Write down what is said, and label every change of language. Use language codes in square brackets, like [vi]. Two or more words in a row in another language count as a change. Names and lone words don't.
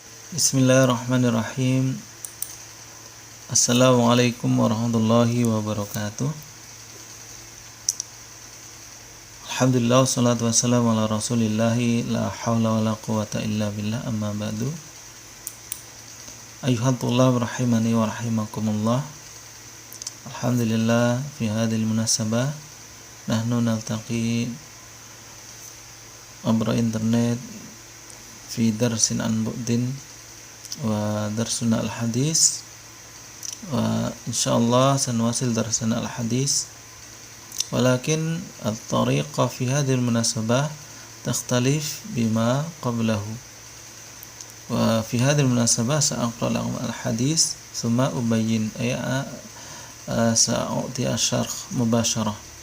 [ar] بسم الله الرحمن الرحيم. السلام عليكم ورحمة الله وبركاته. الحمد لله، والصلاة والسلام على رسول الله، لا حول ولا قوة إلا بالله، أما بعد. أيها الله رحمني ورحمكم الله. الحمد لله، في هذه المناسبة نحن نلتقي عبر الإنترنت في درس عن بعد ودرسنا الحديث، وإن شاء الله سنواصل درسنا الحديث, ولكن الطريقة في هذه المناسبة تختلف بما قبله. وفي هذه المناسبة سأقرأ لكم الحديث ثم أبين سأعطي الشرح مباشرة.